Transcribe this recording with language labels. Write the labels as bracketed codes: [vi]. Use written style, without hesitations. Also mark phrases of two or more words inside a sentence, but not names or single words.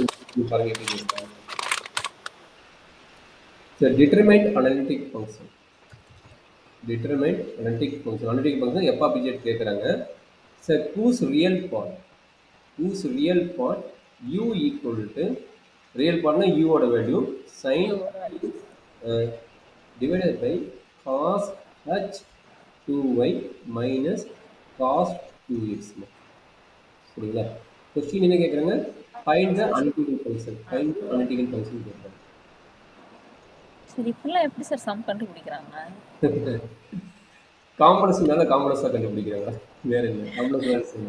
[ta] இது பாருங்க எப்படி கேட்குறாங்க. [en] So determine analytic function. Determine analytic function. Analytic function f of z கேட்குறாங்க. So whose real part? Whose real part u equal to real partனா u ஓட வேல்யூ sin uh, divided by cos h 2y minus cos 2x. [ta] சரிங்களா? கொஸ்டின் என்ன கேட்குறாங்க? [en] find the analytical function. find the analytical function கேட்குறாங்க. [ta] சரி இப்பெல்லாம் எப்படி சார் சம் கண்டுபிடிக்கிறாங்க? காம்ப்ளெக்ஸ் மேல காம்ப்ளெக்ஸா கண்டுபிடிக்கிறாங்க. வேற என்ன? காம்ப்ளெக்ஸ் வேற செய்யணும்.